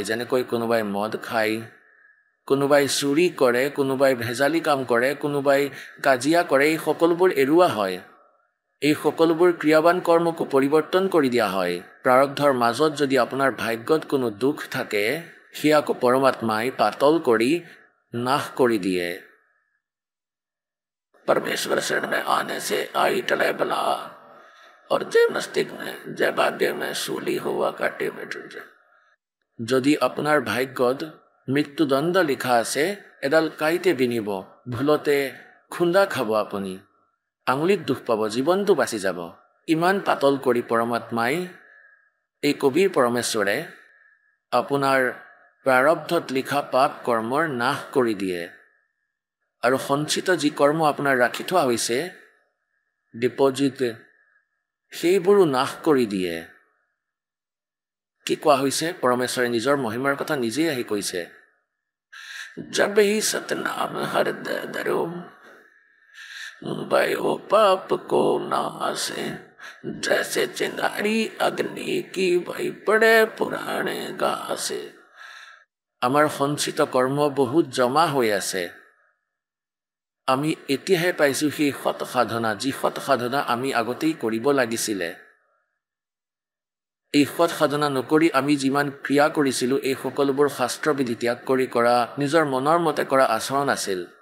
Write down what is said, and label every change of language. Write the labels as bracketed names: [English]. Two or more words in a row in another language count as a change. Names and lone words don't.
[Assamese] যেনেকৈ কোনোবাই মদ খায়, কোনোবাই চুৰি কৰে, কোনোবাই ভেজালি কাম কৰে, কোনোবাই কাজিয়া কৰে। এই সকলোবোৰ এৰুৱা হয়। এই সকলোবোৰ ক্ৰিয়াবান কৰ্মকো পৰিৱৰ্তন কৰি দিয়া হয়। প্ৰাৰব্ধৰ মাজত যদি আপোনাৰ ভাগ্যত কোনো দুখ থাকে, সেয়াকো পৰমাত্মাই পাতল কৰি নাশ কৰি দিয়ে। [Hindi] परमेश्वर शरण में आने से आई टले बला, और जय मस्तिष्क में जय भाग्य में सूली हुआ काटे में टूट जाए। [Assamese] যদি আপোনাৰ ভাগ্যত মৃত্যুদণ্ড লিখা আছে, এডাল কাঁইতে বিনিব, ভুলতে খুন্দা খাব, আপুনি আঙুলিত দুখ পাব, জীৱনটো বাচি যাব। ইমান পাতল কৰি পৰমাত্মাই, এই কবিৰ পৰমেশ্বৰে আপোনাৰ প্ৰাৰব্ধত লিখা পাপ কৰ্মৰ নাশ কৰি দিয়ে। আৰু সঞ্চিত যি কৰ্ম আপোনাৰ ৰাখি থোৱা হৈছে, ডিপজিট, সেইবোৰো নাশ কৰি দিয়ে। কি কোৱা হৈছে? পৰমেশ্বৰে নিজৰ মহিমাৰ কথা নিজেই আহি কৈছে। [Hindi] जब ही सतनाम हृदय धरो, भयो पाप को नासे, जैसे चिंगारी अग्नि की भई पड़े पुराणे घासे। [Assamese] আমাৰ সঞ্চিত কৰ্ম বহুত জমা হৈ আছে। আমি এতিয়াহে পাইছোঁ সেই সৎ সাধনা, যি সৎ সাধনা আমি আগতেই কৰিব লাগিছিলে। এই সৎ সাধনা নকৰি আমি যিমান ক্ৰিয়া কৰিছিলোঁ, এই সকলোবোৰ শাস্ত্ৰবিধি ত্যাগ কৰি কৰা, নিজৰ মনৰ মতে কৰা আচৰণ আছিল।